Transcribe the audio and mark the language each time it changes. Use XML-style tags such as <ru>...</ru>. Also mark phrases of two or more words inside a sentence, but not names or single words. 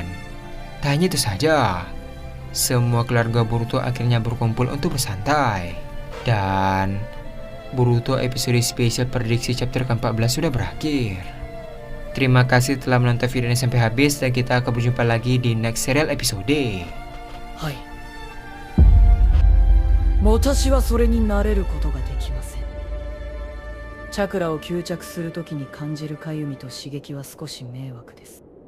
<id>Tak hanya itu saja, semua keluarga Boruto akhirnya berkumpul untuk bersantai. Dan Boruto episode spesial prediksi chapter ke-14 sudah berakhir. Terima kasih telah menonton video ini sampai habis, dan kita akan berjumpa lagi di</id> <en>next serial episode.</en> <id>Hai.</id> <ja>私はそれになれることができません。チャクラを吸着するときに感じるかゆみと刺激は少し迷惑です。</ja>